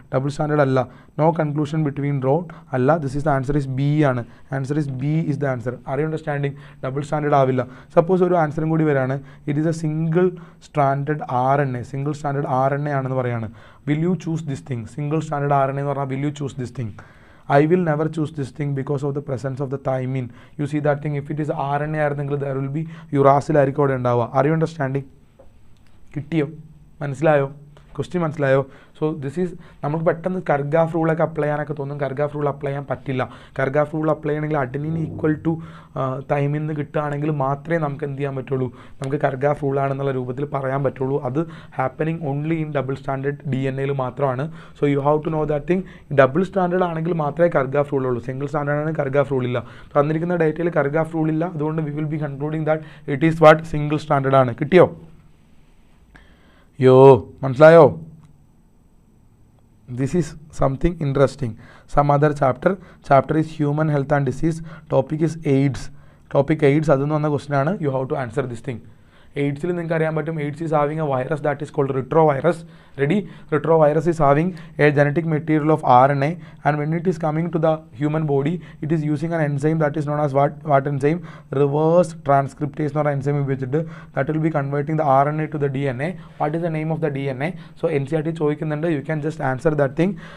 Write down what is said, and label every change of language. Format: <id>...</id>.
<en>Double standard അല്ല. No conclusion between row അല്ല. This is the answer is B ആണ്. Answer is B is the answer. Are you understanding? Double standard ആവില്ല.</en> <ml>Suppose ഒരു ആൻസറും കൂടി വരാണ്.</ml> <en>It is a single standard RNA ആണെന്ന് പറയാണ്. Will you choose this thing? Single standard RNA എന്ന് പറഞ്ഞാൽ will you choose this thing? I will never choose this thing because of the presence of the thymine. You see that thing, if it is RNA ആയിരുന്നെങ്കിൽ there will be uracil</en> <ml>ആയിരിക്കും അവിടെ ഉണ്ടാവുക.</ml> <en>Are you understanding?</en> <ml>കിട്ടിയോ? മനസ്സിലായോ? Question മനസ്സിലായോ? So this is നമുക്ക് പെട്ടെന്ന് കർഗാഫ് റൂളൊക്കെ apply ചെയ്യാനൊക്കെ തോന്നും. കർഗാഫ് റൂൾ അപ്ലൈ ചെയ്യാൻ പറ്റില്ല. കർഗാഫ് റൂൾ അപ്ലൈ ചെയ്യണമെങ്കിൽ അഡനിൻ ഈക്വൽ ടു തൈമിൻ എന്ന് കിട്ടുകയാണെങ്കിൽ മാത്രമേ നമുക്ക് എന്ത് ചെയ്യാൻ പറ്റുള്ളൂ, നമുക്ക് കർഗാഫ് റൂളാണെന്നുള്ള രൂപത്തിൽ പറയാൻ പറ്റുള്ളൂ.</ml> <en>അത് happening only in double standard DNA മാത്രമാണ്. So you have to know that thing.</en> <ml>Double standard ആണെങ്കിൽ മാത്രമേ കർഗാഫ് റൂൾ ഉള്ളൂ. സിംഗിൾ സ്റ്റാൻഡേർഡ് ആണെങ്കിൽ കർഗാഫ് റൂൾ ഇല്ല. തന്നിരിക്കുന്ന ഡേറ്റയിൽ കർഗാഫ് റൂൾ ഇല്ല.</ml> <en>അതുകൊണ്ട് we will be concluding that it is what single standard ആണ്.</en> <ml>കിട്ടിയോ? മനസ്സിലായോ?</ml> <en>This is something interesting. Some other chapter is human health and disease. Topic is AIDS. അതെന്ന് വന്ന question ആണ്. You have to answer this thing.</en> <ml>എയ്ഡ്സിൽ നിങ്ങൾക്ക് അറിയാൻ പറ്റും.</ml> <en>AIDS is having a virus that is called retrovirus. Ready? Retrovirus is having a genetic material of RNA and when it is coming to the human body it is using an enzyme that is known as what enzyme? Reverse transcriptase</en> <ml>എന്ന് പറഞ്ഞ enzyme ഉപയോഗിച്ചിട്ട്</ml> <en>that will be converting the RNA to the DNA. What is the name of the DNA? So NCERT ചോദിക്കുന്നുണ്ട്. You can just answer that thing.</en>